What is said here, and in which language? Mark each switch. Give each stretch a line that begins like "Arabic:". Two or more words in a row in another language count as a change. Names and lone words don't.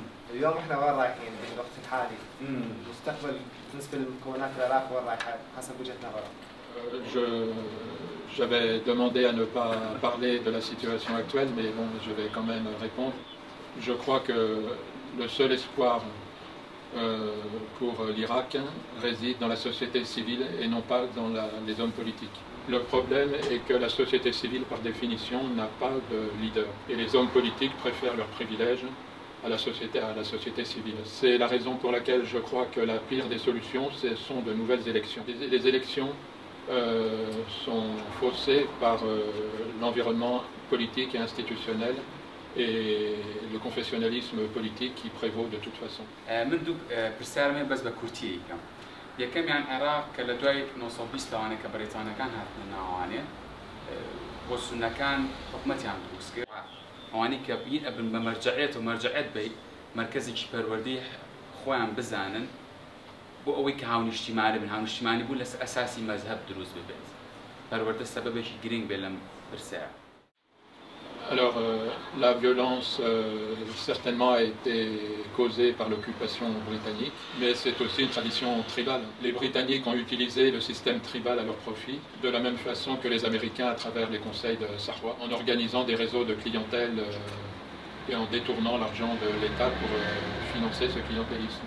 Arabic: اليوم احنا وين رايحين بالوقت الحالي؟ المستقبل بالنسبه لمكونات العراق وين رايحه حسب وجهه نظرك؟
French: J'avais demandé à ne pas parler de la situation actuelle, mais bon, je vais quand même répondre. Je crois que le seul espoir pour l'Irak réside dans la société civile et non pas dans les hommes politiques. Le problème est que la société civile, par définition, n'a pas de leader. Et les hommes politiques préfèrent leurs privilèges à la société civile. C'est la raison pour laquelle je crois que la pire des solutions, ce sont de nouvelles élections. Les élections sont faussées par l'environnement politique et institutionnel et le confessionnalisme politique qui prévaut de toute façon.
Central Kurdish: یەکەم یان عێراق کە لە دوای 1920 لەوانەیە کە بەریتانەکان هاتنە ناوانێ بۆ سونەکان حکومەتیان دروست کرد ئەوانەی کە بین ئەبن بە مەرجەعیەت و مەرجەعیەت بێ مرکزێکی پەروەردەی خۆیان بزانن بۆ ئەوەی کە هاونیشتیمانی بن هاونیشتیمانی بوو لەسەر ئەساسی مەزهەب دروست ببێت پەروەردە سەبەبێکی گرنگ بێ لەم پرسەیە.
French: Alors, la violence certainement a été causée par l'occupation britannique, mais c'est aussi une tradition tribale. Les Britanniques ont utilisé le système tribal à leur profit, de la même façon que les Américains à travers les conseils de Sarwa, en organisant des réseaux de clientèle et en détournant l'argent de l'État pour financer ce clientélisme.